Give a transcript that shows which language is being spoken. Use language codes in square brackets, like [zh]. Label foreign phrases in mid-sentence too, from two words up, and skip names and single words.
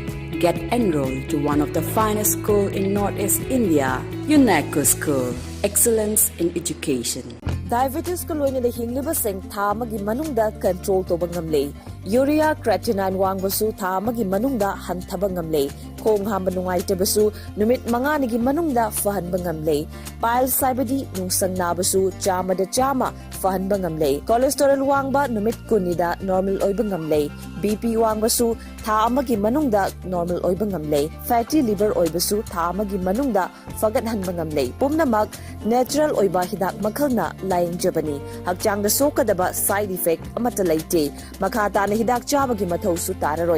[en] Get enrolled to one of the finest schools in Northeast India, UNESCO School. Excellence in education. [mni] Diabetes ko loina da hingliba seng tha magi manungda control to bangamle. Urea creatinine wangbasu tha magi manungda hanthaba ngamle. Khong hamba nungai tebasu numit manga nigi manungda fahan bangamle. Pile saibadi nungsang nabasu chama da chama fahan bangamle. Cholesterol wangba numit kunida normal oy bangamle. BP wangbasu tha amagi manungda normal oy bangamle. Fatty liver oy basu tha amagi manungda fagat han bangamle. Pumnamak natural oy ba hidak makhalna laing jabani. Hakchang da sokadaba side effect amata laite. Makhata na hidak chabagi mathau su tararoy.